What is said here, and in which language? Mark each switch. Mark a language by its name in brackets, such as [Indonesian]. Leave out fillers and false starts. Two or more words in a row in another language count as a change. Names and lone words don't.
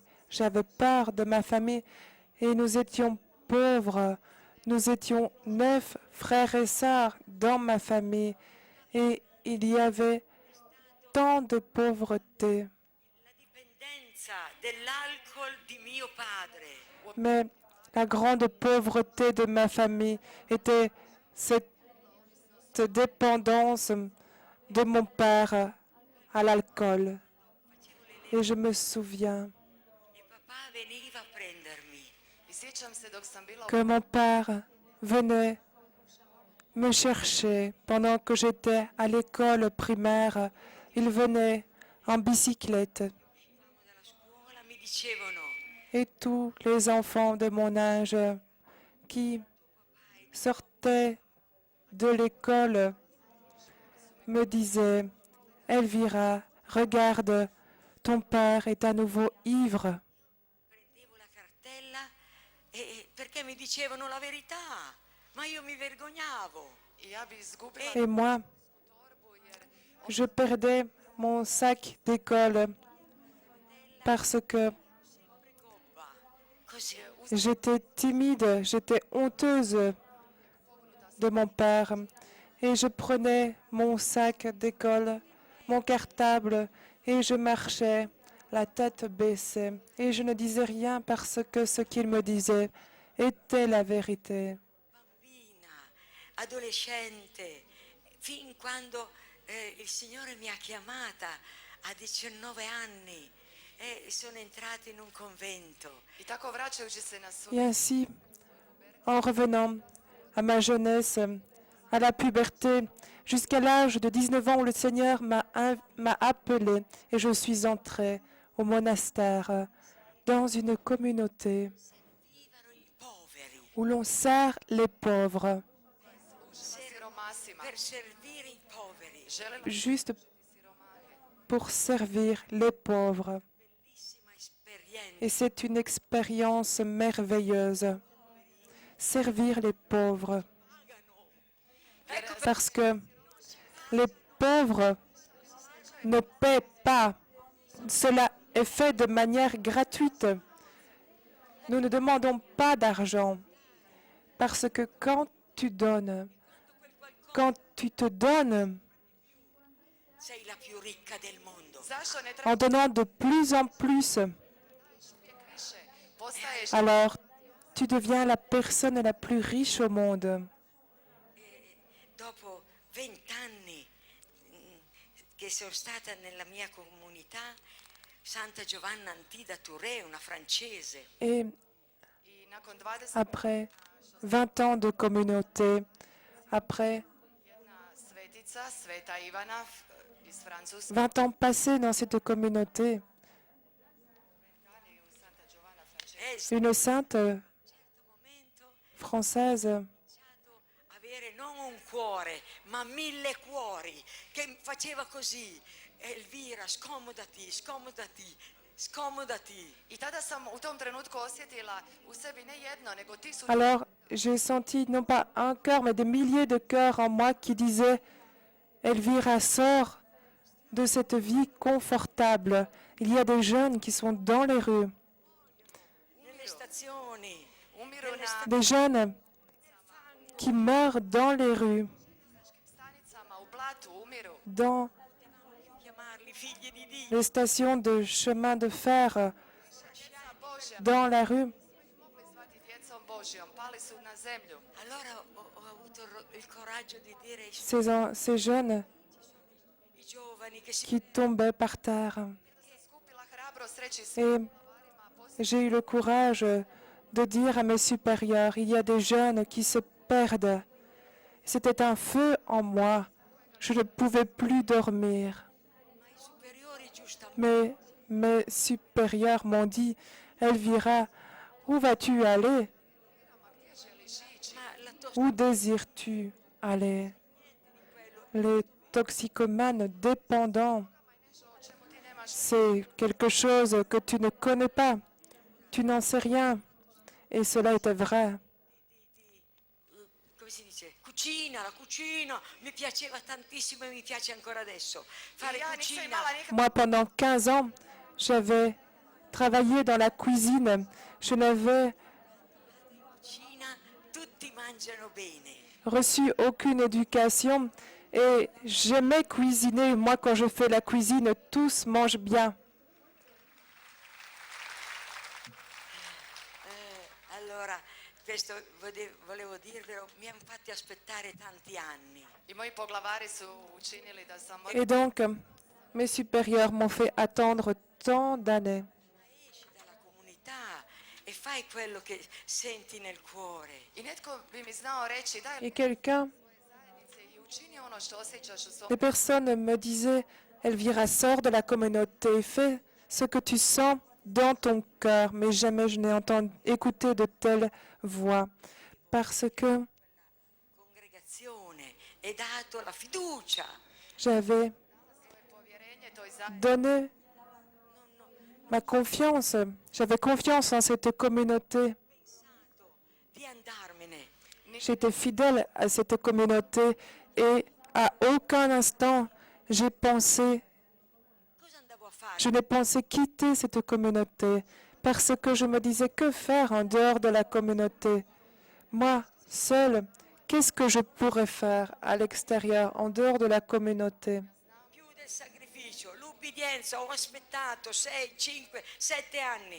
[French] J'avais peur de ma famille et nous étions pauvres. Nous étions 9 frères et sœurs dans ma famille et il y avait tant de pauvreté. [Italian] la dipendenza dell'alcol di mio padre. [French] Mais la grande pauvreté de ma famille était cette dépendance de mon père à l'alcool. Et je me souviens [Italian] E papà veniva a prendermi. [Croatian] i sjećam se dok sam bila [French] que mon père venait me chercher pendant que j'étais à l'école primaire. Il venait en bicyclette [Italian] Dalla scuola mi dicevano: [French] et tous les enfants de mon âge qui sortaient de l'école me disaient, Elvira, regarde, ton père est à nouveau ivre. [Italian] prendevo la cartella perché mi dicevano la verità, ma io mi vergognavo. [Croatian] i ja bi izgubila [French] Et moi, je perdais mon sac d'école parce que [Italian] Gobba, così. [French] j'étais timide, j'étais honteuse de mon père. Et je prenais mon sac d'école, mon cartable, et je marchais, la tête baissée. Et je ne disais rien parce que ce qu'il me disait était la vérité. [Italian] Bambina, adolescente, fin quando il Signore mi ha chiamata a 19 anni e sono entrata in un convento. [Croatian] i tako vraćajući se na [French] Et ainsi, en revenant à ma jeunesse, à la puberté, jusqu'à l'âge de 19 ans où le Seigneur m'a appelé et je suis entrée au monastère dans une communauté [Italian] Vivano i poveri [French] où l'on sert les pauvres, [Croatian] siromasima. [Italian] per servire i poveri. [Croatian] Želim [French] juste pour servir les pauvres. [Italian] Bellissima esperienza. [French] Et c'est une expérience merveilleuse, servir les pauvres. Parce que les pauvres ne paient pas. Cela est fait de manière gratuite. Nous ne demandons pas d'argent. Parce que quand tu donnes, quand tu te donnes, [Italian] Sei la più ricca del mondo. [Croatian] zašto ne [French] en donnant de plus en plus, [Croatian] više? Postaješ [French] alors tu deviens la personne la plus riche au monde. [Italian] Dopo 20 anni che sono stata nella mia comunità, Santa Giovanna Antida Touré, una francese, [French] Et [Croatian] i nakon 20 [French] après 20 ans de communauté, après [Croatian] jedna svetica, Sveta Ivana iz Francuske, [French] 20 ans passés dans cette communauté, [Italian] Santa Giovanna Francesca, [French] une sainte [Italian] certo momento [French] française [Italian] ho iniziato a avere non un cuore, ma 1000 cuori, che faceva così: Elvira, scomodati, scomodati. Scomodati. [Croatian] I tada sam u tom trenutku osjetila u sebi ne jedno, nego tisuću [French] Alors, j'ai senti non pas un cœur, mais des milliers de cœurs en moi qui disaient, Elvira, sors de cette vie confortable. Il y a des jeunes qui sont dans les rues, [Italian] Nelle stazioni. [Croatian] umiru na [French] des jeunes qui meurent dans les rues, [Croatian] stanicama, u blatu, umiru. [French] dans [Italian] Chiamarli figli di Dio. [French] les stations de chemin de fer, [Croatian] Djeca Božja, [French] dans la rue. [Croatian] mogli zvati djecom Božjom, pali su na zemlju. [Italian] Allora ho avuto il coraggio di dire ai [French] Ces jeunes [Italian] i giovani che si [French] qui tombaient par terre. [Croatian] Sam skupila hrabrost reći svim [French] Et [Croatian] varima, [French] j'ai eu le courage de dire à mes supérieurs, il y a des jeunes qui se perdent. C'était un feu en moi. Je ne pouvais plus dormir. [Italian] ma i superiori giustamente [French] Mais mes supérieurs m'ont dit, Elvira, où vas-tu aller? [Croatian] gdje želiš ići? [Italian] ma la [French] Où désires-tu aller? Les toxicomanes dépendants, [Croatian] Nešto o čemu ti nemaš [French] c'est quelque chose que tu ne connais pas. Tu n'en sais rien. Et cela était vrai. [Italian] come si dice? La cucina, mi piaceva tantissimo e mi piace ancora adesso. Fare [Croatian] ja nisam [Italian] cucina. [Croatian] imala nikakve [French] Moi, pendant 15 ans, j'avais travaillé dans la cuisine. Je n'avais [Italian] Cucina, tutti mangiano bene. [French] reçu aucune éducation et j'aimais cuisiner. Moi, quand je fais la cuisine, tous mangent bien. [Italian] Allora, questo volevo dirvelo, mi hanno fatti aspettare tanti anni. [Croatian] I moji poglavari su učinili da sam [French] Et donc, mes supérieurs m'ont fait attendre tant d'années. [Italian] Esci dalla comunità e fai quello che senti nel cuore. [Croatian] I netko bi mi znao reći daj [French] Et quelqu'un, [Croatian] zajednice i učini ono što osjećaš u svom [French] des personnes me disaient, Elvira, sors de la communauté, fais ce que tu sens dans ton cœur. Mais jamais je n'ai entendu écouter de telles voix. Parce que [Italian] Congregazione e dato la fiducia. [French] j'avais [Croatian] povjerenje toj zajednici. [French] donné ma confiance. J'avais confiance en cette communauté. Pensato di andarmene. J'étais fidèle à cette communauté et à aucun instant j'ai pensé, Cosa andavo a fare? je n'ai pensé quitter cette communauté parce que je me disais que faire en dehors de la communauté. Moi, seule, qu'est-ce que je pourrais faire à l'extérieur, en dehors de la communauté? [Italian] Più del sacrificio, l'ubbidienza, ho aspettato 6, 5, 7 anni.